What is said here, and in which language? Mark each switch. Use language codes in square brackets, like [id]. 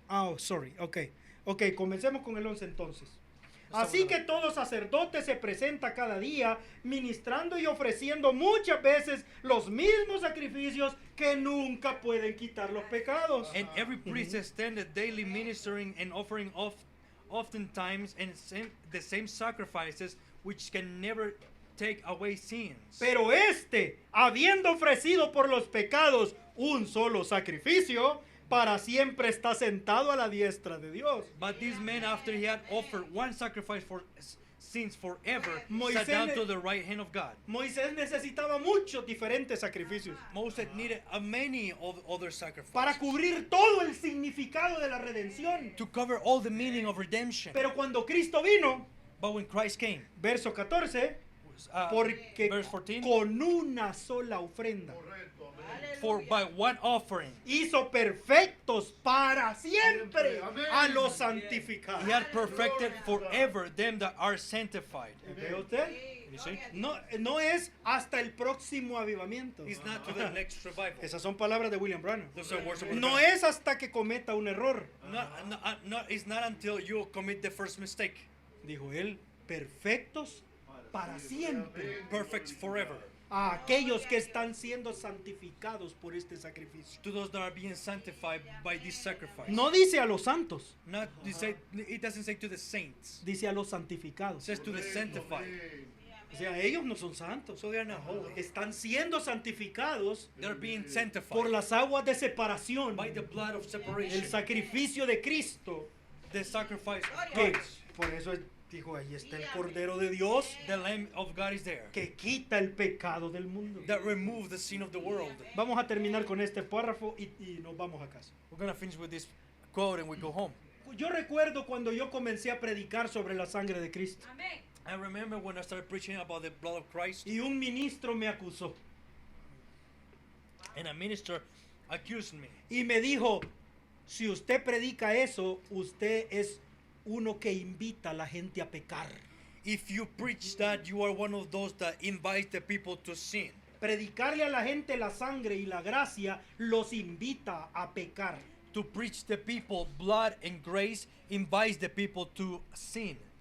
[es] oh, sorry, ok, comencemos con el 11 entonces. Así que todo sacerdote se presenta cada día ministrando y ofreciendo muchas veces los mismos sacrificios que nunca pueden quitar los pecados. [en] And every priest standeth daily ministering and offering oftentimes and the same sacrifices which can never take away sins. [es] Pero habiendo ofrecido por los pecados un solo sacrificio, para siempre está sentado a la diestra de Dios. [en] But this man, after he had offered one sacrifice for sins forever, [es] Moisés [en] sat down ne- to the right hand of God. [es] Moisés necesitaba muchos diferentes sacrificios [en] Moses needed a many of other sacrifices [es] para cubrir todo el significado de la redención. [en] to cover all the meaning of redemption. [es] Pero cuando Cristo vino, [en] But when Christ came, [es] verso 14, porque [en] verse 14, [es] con una sola ofrenda [en] for by one offering [es] hizo perfectos para siempre a los santificados. [en] he had perfected forever them that are sanctified. [es] ¿Ve usted? [en] You see? [es] No es hasta el próximo avivamiento. [en] It's not to the next revival. [es] Esas son palabras de William Branham. [en] Those are words of [es] No [en] God. [es] es hasta que cometa un error, [en] It's not until you commit the first mistake. [es] dijo él, perfectos para siempre [en] Perfect forever. [es] a aquellos que están siendo santificados por este sacrificio. [en] To those that are being sanctified by this sacrifice. [es] No dice a los santos, [en] Not it doesn't say to the saints. [es] dice a los [en] It [es] santificados. [en] says to the sanctified. [es] O sea, ellos no son santos, [en] So they are not holy. [es] están siendo santificados [en] They're being sanctified [es] por las aguas de separación, [en] by the blood of [es] el [en] separation. [es] sacrificio de Cristo. [en] The sacrifice of [es] Que [en] Christ. [es] por eso dijo, ahí está el Cordero de Dios [en] The Lamb of God is there. [es] que quita el pecado del mundo. [en] That remove the sin of the world. [es] Vamos a terminar con este párrafo y nos vamos a casa. [en] We're going to finish with this quote and we go home. [es] Yo recuerdo cuando yo comencé a predicar sobre la sangre de Cristo Amén. [en] I remember when I started preaching about the blood of Christ [es] y un ministro me acusó [en] and a minister accused me. [es] y me dijo, si usted predica eso, usted es uno que invita a la gente a pecar. [en] If you preach that, you are one of those that invite the people to sin. [es] Predicarle a la gente la sangre y la gracia los invita a pecar. [en] To preach the people blood and grace invites the people to sin.